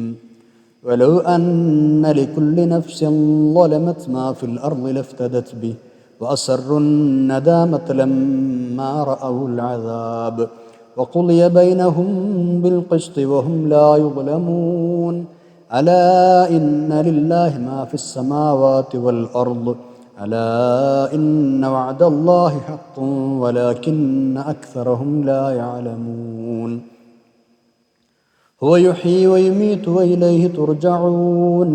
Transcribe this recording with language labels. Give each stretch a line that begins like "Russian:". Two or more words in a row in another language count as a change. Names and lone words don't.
Arabic: ولو أن لكل نفس ظلمت ما في الأرض لافتدت به وأسروا الندامة لما رأوا العذاب وقضي بينهم بالقسط وهم لا يظلمون. ألا إن لله ما في السماوات والأرض ألا إن وعد الله حق ولكن أكثرهم لا يعلمون. هو يحيي ويميت وإليه ترجعون.